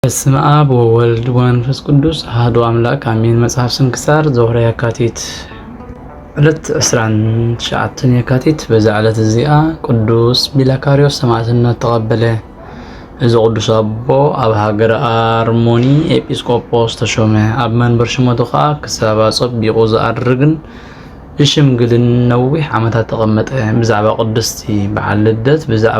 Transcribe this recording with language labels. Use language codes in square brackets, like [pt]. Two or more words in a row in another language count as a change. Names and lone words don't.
[gez] በስመ አብ ወወልድ ወመንፈስ ቅዱስ አሐዱ አምላክ አሜን። መጽሐፍ ስንክሳር ዘወርኃ የካቲት ዕለት 19 የካቲት። [ti] በዛ ዕለት እዚኣ ቅዱስ ቢላካርዮስ ሰማዕትነት ተቀበለ። እዚ ቅዱስ አቦ ኣብ ሃገረ አርሞኒ ኤጲስቆጶስ ተሾመ። ኣብ መንበር ሽመቱ ከዓ ክሳብ ፀቢቁ ዝኣድርግን ብሽምግልን ነዊሕ ዓመታት ተቐመጠ። ብዛዕባ ቅድስቲ በዓል ልደት፣ ብዛዕባ